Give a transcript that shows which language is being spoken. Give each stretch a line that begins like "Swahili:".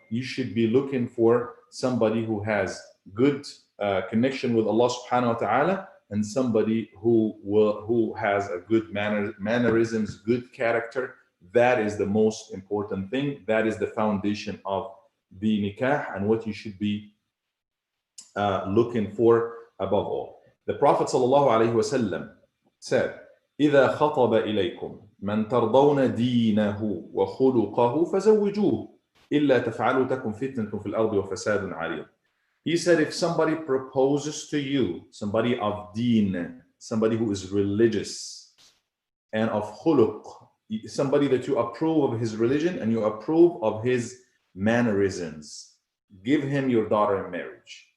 English: You should be looking for somebody who has good connection with Allah subhanahu wa ta'ala, and somebody who has a good mannerisms, good character. That is the most important thing. That is the foundation of the nikah, and what you should be looking for above all. The Prophet sallallahu alaihi wasallam said,
Arabic: إذا خطب إليكم من ترضون دينه وخلقه فزوجوه إلا تفعلوا تكن فتنة في الأرض وفساد عريض.
English: He said, if somebody proposes to you, somebody of deen, somebody who is religious, and of khuluq, somebody that you approve of his religion and you approve of his mannerisms, give him your daughter in marriage.